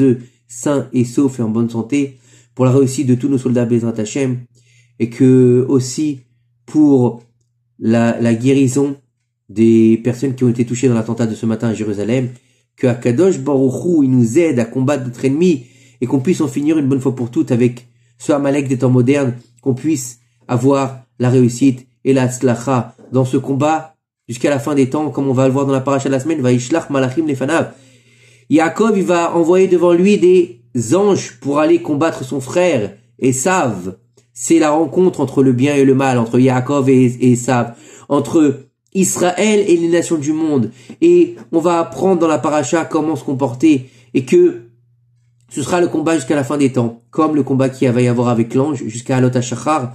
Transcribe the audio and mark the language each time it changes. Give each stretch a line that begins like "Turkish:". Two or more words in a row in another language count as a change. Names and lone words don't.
French: eux sains et saufs et en bonne santé, pour la réussite de tous nos soldats
Hebrew: בעזרת השם,
French: et que aussi pour la guérison des personnes qui ont été touchées dans l'attentat de ce matin à Jérusalem, que
Hebrew: הקדוש ברוך הוא,
French: il nous aide à combattre notre ennemi, et qu'on puisse en finir une bonne fois pour toutes avec ce Amalek des temps modernes, qu'on puisse avoir la réussite et la tzlacha dans ce combat jusqu'à la fin des temps, comme on va le voir dans la paracha de la semaine.
Hebrew: וישלח מלאכים לפניו.
French: Yaakov, il va envoyer devant lui des anges pour aller combattre son frère Esav. C'est la rencontre entre le bien et le mal, entre Yaakov et Esav, entre Israël et les nations du monde. Et on va apprendre dans la paracha comment se comporter, et que ce sera le combat jusqu'à la fin des temps, comme le combat qu'il va y avoir avec l'ange jusqu'à
Hebrew: עלות השחר.